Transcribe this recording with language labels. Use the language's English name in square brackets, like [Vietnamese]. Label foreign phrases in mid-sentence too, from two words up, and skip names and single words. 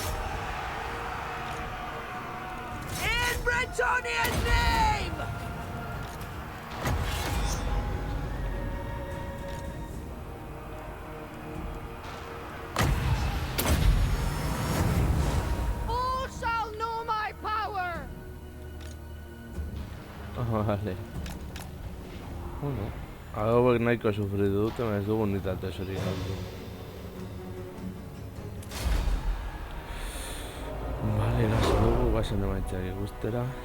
[English] In Bretonia's name! All shall know my power! [Basque] Vale. Bueno, hauek nahiko sufritu dute, ez dugu unitate hori galdu. Vale, gaso dugu, guazen emaitzak ikustera.